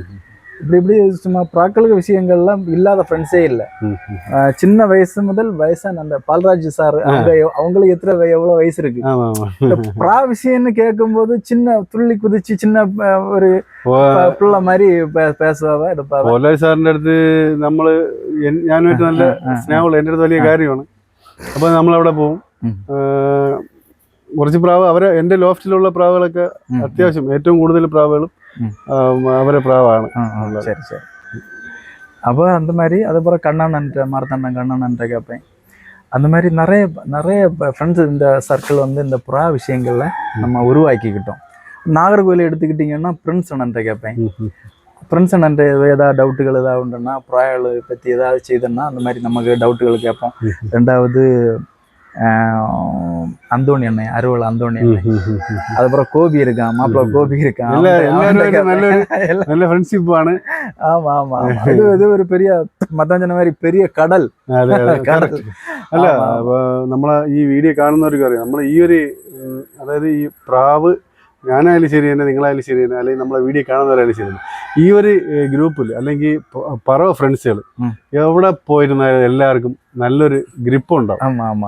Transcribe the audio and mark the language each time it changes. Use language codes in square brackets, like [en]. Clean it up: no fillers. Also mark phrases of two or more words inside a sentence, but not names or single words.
[ta] இப்படி சும்மா ப்ராக்களுக்கு விஷயங்கள்லாம் இல்லாத ஃப்ரெண்ட்ஸே இல்லை. சின்ன வயசு முதல் வயசான அந்த பால்ராஜ் சார் அவங்களுக்கு எவ்வளோ வயசு இருக்கு. இந்த ப்ரா விஷயம்னு கேட்கும்போது சின்ன துள்ளி குதிச்சு சின்ன ஒரு பிள்ளை மாதிரி பேசுவாவ எடுப்பாவ. [ml] സാറിന്റെ അടുത്ത് നമ്മള് ഞാനുമായിട്ട് നല്ല സ്നേഹമുള്ള എൻ്റെ അടുത്ത് വലിയ കാര്യമാണ്. അപ്പൊ നമ്മളവിടെ പോകും. കുറച്ച് പ്രാവ് അവരെ എൻ്റെ ലോഫ്റ്റിലുള്ള പ്രാവുകളൊക്കെ അത്യാവശ്യം ഏറ്റവും കൂടുതൽ പ്രാവുകളും அவரே பிராவாണ്. [ta] சரி சரி. அப்போ அந்த மாதிரி அதுக்கப்புறம் கண்ணாண்ணன்ட்ட மார்த்தாண்டம் கண்ணாண்ணன்ட்ட கேட்பேன். அந்த மாதிரி நிறைய நிறைய ஃப்ரெண்ட்ஸ் இந்த சர்க்கிள் வந்து இந்த புறா விஷயங்கள்ல நம்ம உருவாக்கிக்கிட்டோம். நாகர்கோவில் எடுத்துக்கிட்டிங்கன்னா பிரின்ஸ் அண்ணன்ட்ட கேட்பேன். பிரின்ஸ் அண்ணன்ட்ட ஏதாவது டவுட்டுகள் ஏதாவது உண்டுன்னா புறாக்களை பற்றி ஏதாவது செய்தோன்னா அந்த மாதிரி நமக்கு டவுட்டுகள் கேட்போம். ரெண்டாவது அந்தோணி அண்ணன் அறுவல் அந்தோணி அண்ணன், அதுக்கப்புறம் கோபி இருக்கான், மாப்பிள்ள கோபி இருக்கான். நல்ல ஃப்ரெண்ட்ஷிப் ആണ്. ஆமா ஆமா, இது ஒரு பெரிய മത്താഞ്ചന மாதிரி பெரிய கடல். [ml] അല്ല, നമ്മളെ ഈ വീഡിയോ കാണുന്നവർക്ക് അറിയാം, നമ്മൾ ഈ ഒരു അതായത് ഈ പ്രാവ് ഞാനായാലും ശരി തന്നെ, നിങ്ങളായാലും ശരി തന്നെ, അല്ലെങ്കിൽ നമ്മളെ വീഡിയോ കാണുന്നവരായാലും ശരി തന്നെ, ഈ ഒരു ഗ്രൂപ്പിൽ അല്ലെങ്കിൽ പറവ ഫ്രണ്ട്സുകൾ എവിടെ പോയിരുന്നാലും എല്ലാവർക്കും നല്ലൊരു ഗ്രിപ്പ് ഉണ്ടാവും.